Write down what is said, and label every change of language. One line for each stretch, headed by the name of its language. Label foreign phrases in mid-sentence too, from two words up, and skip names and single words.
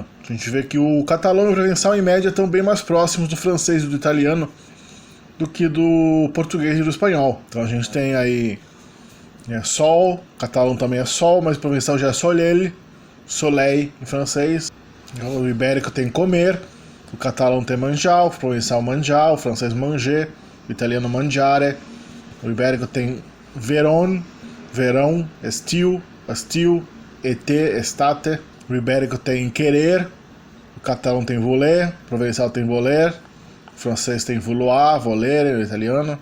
Portuguese: A gente vê que o catalão e o provençal em média estão bem mais próximos do francês e do italiano do que do português e do espanhol. Então a gente tem aí sol, o catalão também é sol, mas o provençal já é soleil, soleil em francês. O ibérico tem comer, o catalão tem manjar, o provençal manjar, o francês manger, o italiano mangiare, o ibérico tem verão, estiu, été, estate, o ibérico tem querer, o catalão tem voler, o provençal tem voler, o francês tem vouloir, volere, o italiano.